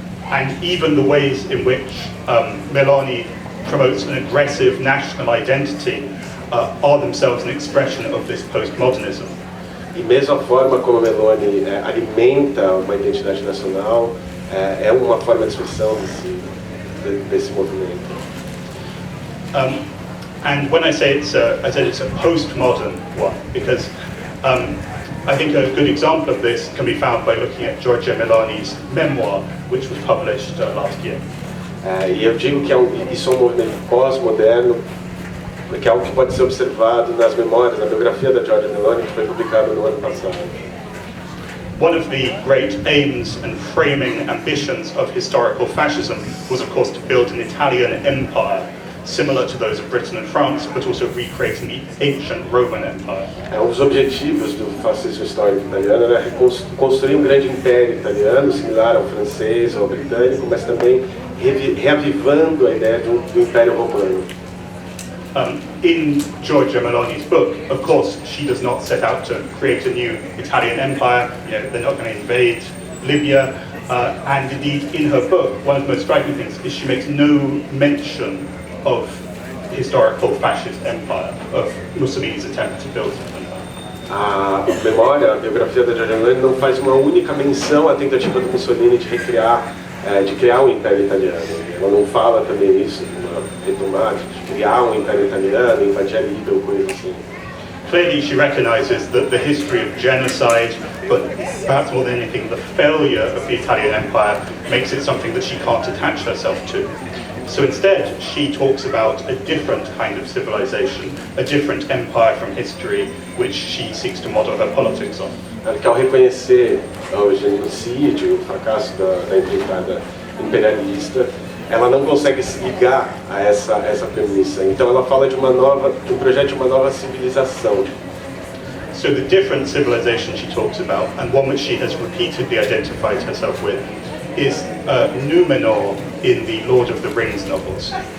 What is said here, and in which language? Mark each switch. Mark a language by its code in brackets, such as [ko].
[en] And even the ways in which Meloni promotes an aggressive national identity are themselves an expression of this postmodernism. [pt] E mesmo a forma como Meloni alimenta uma identidade nacional é uma forma de expressão desse movimento. [en] And when I say I said it's a postmodern one, because I think a good example of this can be found by looking at Giorgia Melani's memoir, which was published last year. [pt] E eu digo que isso é um movimento pós-moderno, que é algo que pode ser observado nas memórias, na biografia da Giorgia Meloni, que foi publicada no ano passado. [en] One of the great aims and framing ambitions of historical fascism was, of course, to build an Italian empire, similar to those of Britain and France, but also recreating the ancient Roman Empire. [pt] Um dos objetivos do fascismo histórico italiano era construir um grande império italiano, similar ao francês ou ao britânico, mas também reavivando a ideia do Império Romano. [en] In Giorgia Meloni's book, of course, she does not set out to create a new Italian empire. You know, they're not going to invade Libya. And indeed, in her book, one of the most striking things is she makes no mention of historical fascist empire, of Mussolini's attempt to build an empire. [pt] A memória, a biografia da Giorgia Meloni não faz uma única menção à tentativa do Mussolini de criar um império italiano. Ela não fala também isso, uma retomada, de criar um império italiano, invadir a Líbia ou coisa assim. [en] Clearly she recognizes that the history of genocide, but perhaps more than anything, the failure of the Italian empire makes it something that she can't attach herself to. So instead, she talks about a different kind of civilization, a different empire from history, which she seeks to model her politics on. [pt] Que ao reconhecer o genocídio, o fracasso da empreitada imperialista, ela não consegue se ligar a essa premissa. Então ela fala de um projeto de uma nova civilização. [en] So the different civilization she talks about, and one which she has repeatedly identified herself with, is Numenor in the Lord of the Rings novels.